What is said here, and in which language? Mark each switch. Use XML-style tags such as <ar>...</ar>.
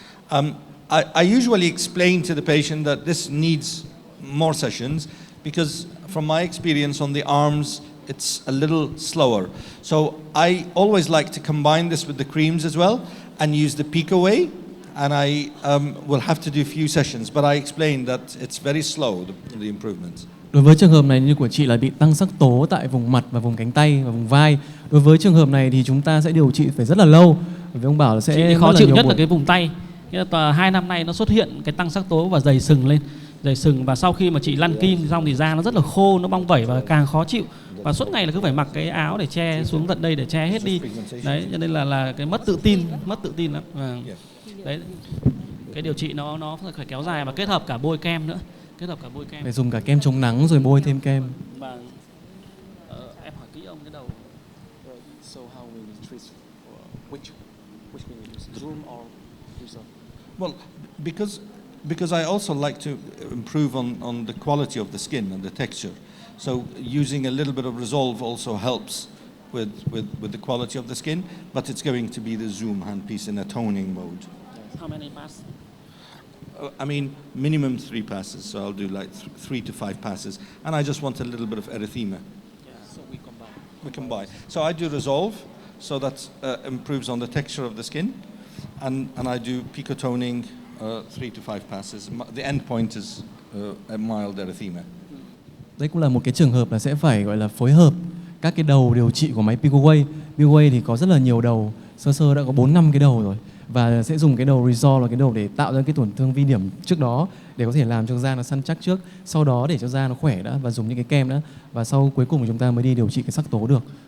<en>I usually explain to the patient that this needs more sessions because, from my experience on the arms, it's a little slower. So I always like to combine this with the creams as well and use the Pico way. And I will have to do a few sessions, but I explained that it's very slow, the improvements.</en> <vi>Đối với trường hợp này như của chị là bị tăng sắc tố tại vùng mặt và vùng cánh tay và vùng vai. Đối với trường hợp này thì chúng ta sẽ điều trị phải rất là lâu. Bởi vì ông bảo là sẽ chị khó chịu nhất là cái vùng tay. 2 năm nay nó xuất hiện cái tăng sắc tố và dày sừng lên, và sau khi mà chị lăn kim xong thì da nó rất là khô, nó bong vẩy và càng khó chịu. Và suốt ngày là cứ phải mặc cái áo để che xuống tận đây để che hết đi. Đấy, cho nên là cái mất tự tin lắm. Đấy, cái điều trị nó phải kéo dài và kết hợp cả bôi kem nữa, phải dùng cả kem chống nắng rồi bôi thêm kem. Và em hỏi kỹ ông cái đầu.</vi> <en>So how will we treat which will we use, Zoom or result? Well, because I also like to improve on the quality of the skin and the texture. So using a little bit of resolve also helps with the quality of the skin, but it's going to be the Zoom handpiece in a toning mode. How many passes? I mean, minimum 3 passes, so I'll do like 3 to 5 passes, and I just want a little bit of erythema. Yeah, so we combine. So I do resolve, so that improves on the texture of the skin, and I do pico toning 3 to 5 passes. The end point is a mild erythema.</en> <vi>Đây cũng là một cái trường hợp là sẽ phải gọi là phối hợp các cái đầu điều trị của máy Pico Wave. Pico Wave thì có rất là nhiều đầu, sơ đã có 4-5 cái đầu rồi. Và sẽ dùng cái đầu Resolve là cái đầu để tạo ra cái tổn thương vi điểm trước đó, để có thể làm cho da nó săn chắc trước, sau đó để cho da nó khỏe đã, và dùng những cái kem đã, và sau cuối cùng chúng ta mới đi điều trị cái sắc tố được.</vi>